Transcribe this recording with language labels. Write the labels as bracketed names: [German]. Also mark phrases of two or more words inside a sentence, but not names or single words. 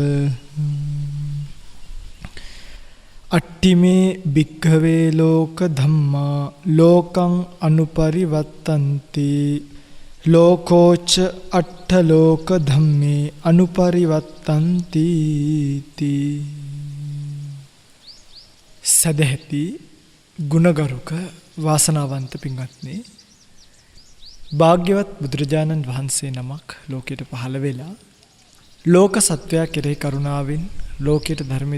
[Pali] අට්ඨිමේ භික්ඛවේ ලෝක ධම්මා ලෝකං අනුපරිවත්තන්ති ලෝකෝච අට්ඨ ලෝක ධම්මේ අනුපරිවත්තන්ති තී. [Sinhala] සදැහැති ගුණගරුක වාසනාවන්ත පින්වත්නි, භාග්‍යවත් බුදුරජාණන් වහන්සේ නමක් ලෝකයට පහළ වෙලා ලෝක සත්වයා කෙරෙහි කරුණාවෙන් ලෝකයට ධර්ම